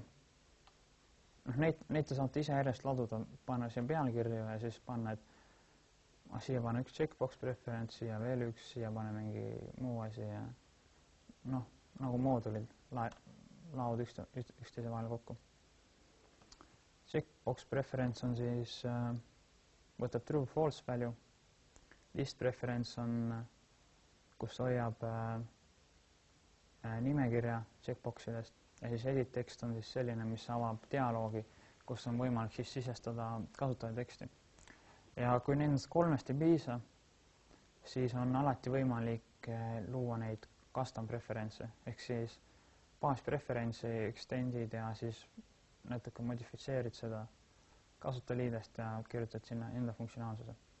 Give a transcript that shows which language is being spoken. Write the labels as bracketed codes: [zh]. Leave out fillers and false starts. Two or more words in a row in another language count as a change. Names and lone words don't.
[et] Neid te saate ise järjest laduda, panna siia pealkirju ja siis panna, et siia pane üks [en] checkbox preference, [et] siia veel üks, siia pane mingi muu asi ja nagu moodulid laod üksteise vahel kokku. [en] Checkbox preference [et] on siis, võtab [en] true false value. List preference [et] on, kus hoiab nimekirja checkboxidest ja siis [en] edit text [et] on siis selline, mis avab dialoogi, kus on võimalik siis sisestada kasutaja teksti. Ja kui nendest 3 ei piisa, siis on alati võimalik luua neid [en] custom preference'e [et] ehk siis baaspreference'i extend'id ja siis natuke modifitseerid seda kasutajaliidest ja kirjutad sinna enda funktsionaalsuse.